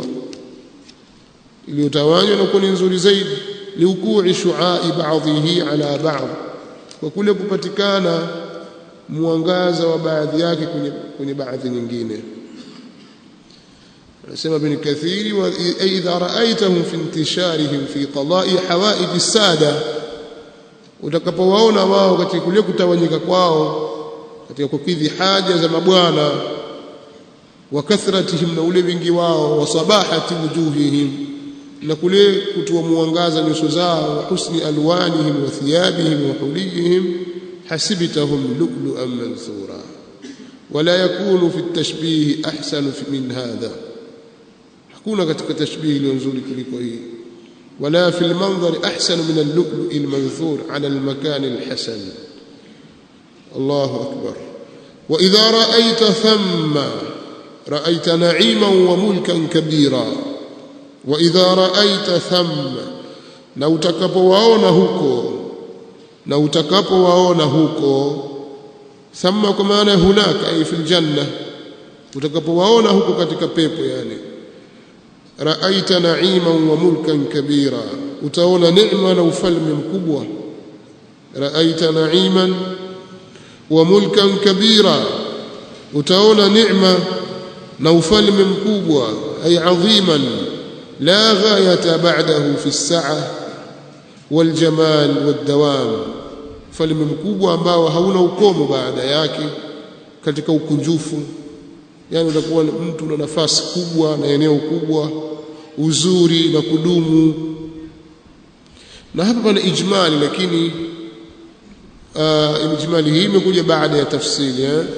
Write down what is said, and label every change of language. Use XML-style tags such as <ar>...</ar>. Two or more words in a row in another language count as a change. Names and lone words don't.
<sw>Iliyotawanywa na kuwa nzuri zaidi,</sw> <ar>لوقوع شعاع بعضه على بعض,</ar> <sw>kwa kule kupatikana mwangaza wa baadhi yake kwenye baadhi nyingine.</sw> <ar>Anasema Ibn Kathiri: وإذا رأيتهم في انتشارهم في قضاء حوائج السادة,</ar> <sw>utakapowaona wao katika kule kutawanyika kwao katika kukidhi haja za mabwana,</sw> <ar>وكثرتهم,</ar> <sw>na ule wingi wao,</sw> <ar>وصباحة وجوههم,</ar> <sw>na kule kutoa mwangaza nyuso zao,</sw> <ar>وحسن ألوانهم وثيابهم وحليهم حسبتهم لؤلؤا منثورا ولا يكون في التشبيه أحسن من هذا,</ar> <sw>hakuna katika tashbih iliyo nzuri kuliko hii.</sw> <ar>ولا في المنظر أحسن من اللؤلؤ المنثور على المكان الحسن. الله أكبر. وإذا رأيت ثم رأيت نعيما وملكا كبيرا. وإذا رأيت ثم,</ar> <sw>na utakapowaona huko, thamma kwa maana hunaka,</sw> <ar>أي في الجنة,</ar> <sw>utakapowaona huko katika pepo, yani</sw> <ar>رأيت نعيما وملكا كبيرا,</ar> <sw>utaona neema na ufalme mkubwa.</sw> <ar>رأيت نعيما وملكا كبيرا,</ar> <sw>utaona neema na ufalme mkubwa,</sw> <ar>أي عظيما لا غاية بعده في السعة والجمال والدوام,</ar> <sw>ufalme mkubwa ambao hauna ukomo baada yake katika ukunjufu, yani utakuwa mtu na nafasi kubwa na eneo kubwa, uzuri na kudumu. Na hapa pana ijmali, lakini ijmali hii imekuja baada ya tafsiri.</sw>